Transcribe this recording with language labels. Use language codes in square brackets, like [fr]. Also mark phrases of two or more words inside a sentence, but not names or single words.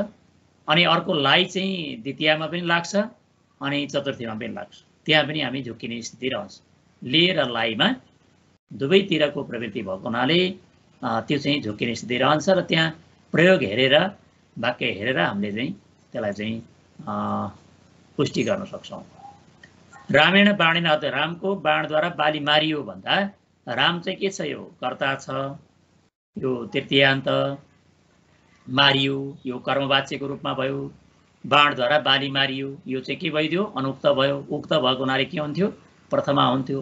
[ne] अनि अर्को लाई चाहिँ द्वितीयमा पनि लाग्छ अनि चतुर्थीमा पनि लाग्छ। त्यहाँ पनि हामी झुक्किने स्थिति रहन्छ। ले र लाईमा दुवैतिरको प्रवृत्ति भएको हुनाले त्यो चाहिँ झुक्किने स्थिति रहन्छ र त्यहाँ प्रयोग हेरेर, वाक्य हेरेर हामीले चाहिँ त्यसलाई चाहिँ पुष्टि गर्न सक्छौँ। [sa] रामेण बाणेन हतो, [ne] रामको बाणद्वारा बाली मारियो भन्दा राम चाहिँ के छ? यो कर्ता छ, यो तृतीयान्त, मारियो यो कर्मवाच्यको रूपमा भयो। बाणद्वारा बाली मारियो यो चाहिँ के भइदियो? अनुक्त भयो। उक्त भएको हुनाले के हुन्थ्यो? प्रथमा हुन्थ्यो।